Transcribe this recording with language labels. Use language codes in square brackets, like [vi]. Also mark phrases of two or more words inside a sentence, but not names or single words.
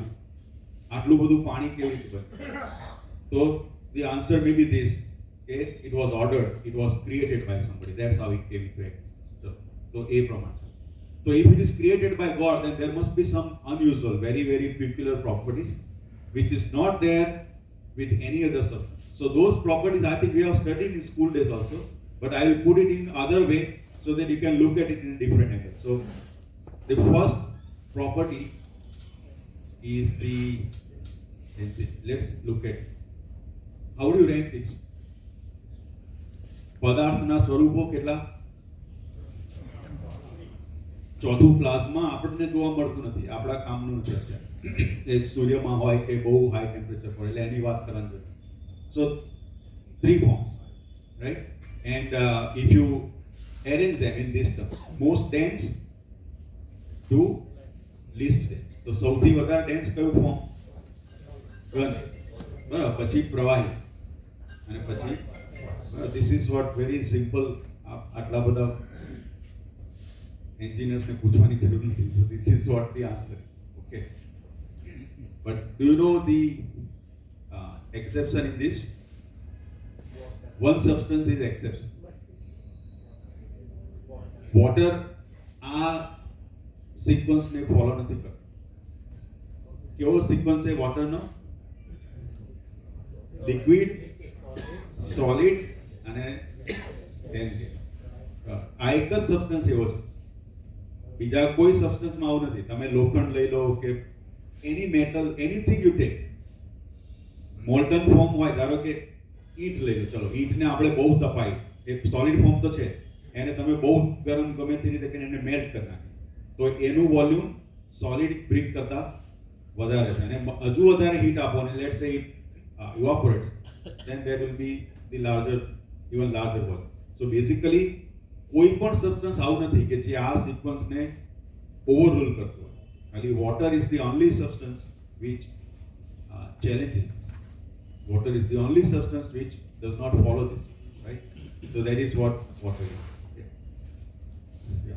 [gu] આટલું બધું પાણી કેવી રીતે બને? [en] તો the answer may be this, કે it was ordered, it was created by somebody. That's how it came into existence. [gu] So એ પ્રમાણે. [en] So if it is created by God, then there must be some unusual, very, very peculiar properties, which is not there with any other substance. So those properties, I think we have studied in school days also, but I will put it in other way so that you can look at it in a different angle. So the first property is the density. Let's look at how do you rank this? [gu] પદાર્થના સ્વરૂપો કેટલા? ચોથું પ્લાઝ્મા આપણને જોવા મળતું નથી, આપણા કામનું નથી અત્યારે. સૂર્યમાં હોય કે બહુ હાઈ ટેમ્પરેચર પર, એટલે એની વાત કરવાની જરૂર. [en] સો 3 forms, right? And if you arrange them in this term, most dense to least dense. [gu] તો સૌથી વધારે ડેન્સ કયું ફોર્મ? ઘન. બરાબર. પછી પ્રવાહી અને પછી [en] this is what very simple. [gu] આટલા બધા એન્જિનિયર્સને પૂછવાની જરૂર નથી. [en] So this is what the answer is. Okay. But do you know the exception in this? One substance is exception. [gu] Water આ સિક્વન્સ ને ફોલો નથી કરતો. કેવો સિક્વન્સ છે વોટરનો? [en] liquid, solid [gu] અને then આ એક જ સબસ્ટન્સ એવો છે. બીજા કોઈ સબસ્ટન્સમાં આવું નથી. તમે લોખંડ લઈ લો કે એની મેટલ, [en] anything you take, molten form [gu] હોય, ધારો કે ઈંટ લઈ લો. ચલો, ઈંટને આપણે બહુ તપાઈ, એક [en] solid form [gu] તો છે, એને તમે બહુ ગરમ ગમે તે રીતે કરીને એને મેલ્ટ કરી નાખી, તો એનું વોલ્યુમ [en] solid brick [gu] કરતા વધારે છે. અને હજુ વધારે હીટ આપો અને [en] let's say it evaporates, then there will be the larger, even larger volume. So basically [gu] કોઈ પણ સબસ્ટન્સ આવું નથી કે જે આ સિક્વન્સને ઓવરરૂલ કરતું હોય. [en] ખાલી water is the only substance which challenges this. Water is the only substance which does not follow this, right? So that is what water is. Yeah.